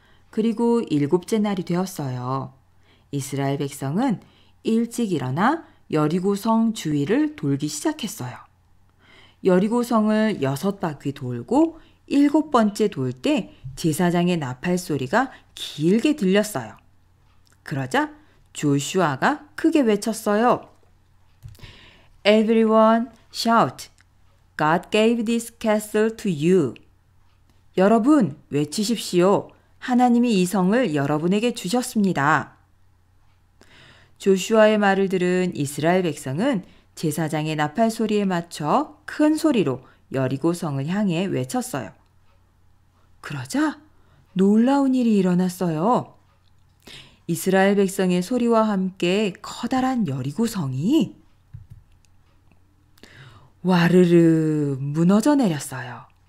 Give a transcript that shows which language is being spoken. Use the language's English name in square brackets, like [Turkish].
[Korean] 그리고 7째 날이 되었어요. 이스라엘 백성은 일찍 일어나 여리고성 주위를 돌기 시작했어요. 여리고성을 6바퀴 돌고 7번째 돌 때 제사장의 나팔 소리가 길게 들렸어요. 그러자 조슈아가 크게 외쳤어요. [English] Everyone shout! God gave this castle to you. [Korean] 여러분 외치십시오. 하나님이 이 성을 여러분에게 주셨습니다. 조슈아의 말을 들은 이스라엘 백성은 제사장의 나팔 소리에 맞춰 큰 소리로 여리고성을 향해 외쳤어요. 그러자 놀라운 일이 일어났어요. 이스라엘 백성의 소리와 함께 커다란 여리고성이 와르르 무너져 내렸어요.